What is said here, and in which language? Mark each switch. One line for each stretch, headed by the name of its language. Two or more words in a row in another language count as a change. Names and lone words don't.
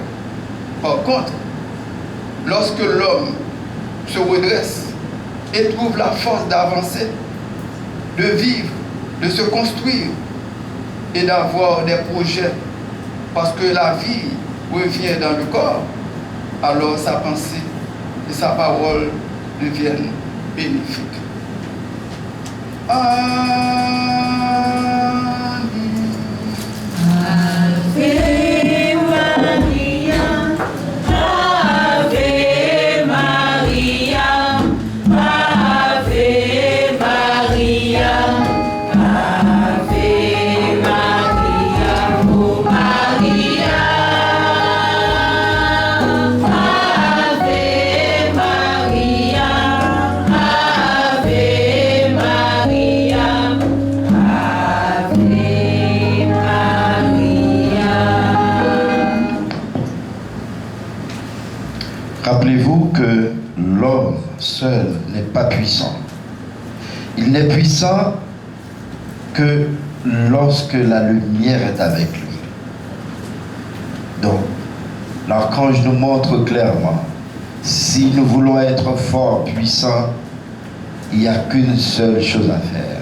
French: Par contre, lorsque l'homme se redresse et trouve la force d'avancer, de vivre, de se construire et d'avoir des projets, parce que la vie revient dans le corps, alors sa pensée et sa parole deviennent bénéfiques.
Latin: Ave Maria, Ave Maria, Ave Maria, Ave Maria, oh Maria, Ave Maria, Ave Maria, Ave Maria.
French: Rappelez-vous que l'homme seul n'est pas puissant. Il n'est puissant que lorsque la lumière est avec lui. Donc, l'archange nous montre clairement, si nous voulons être forts, puissants, il n'y a qu'une seule chose à faire.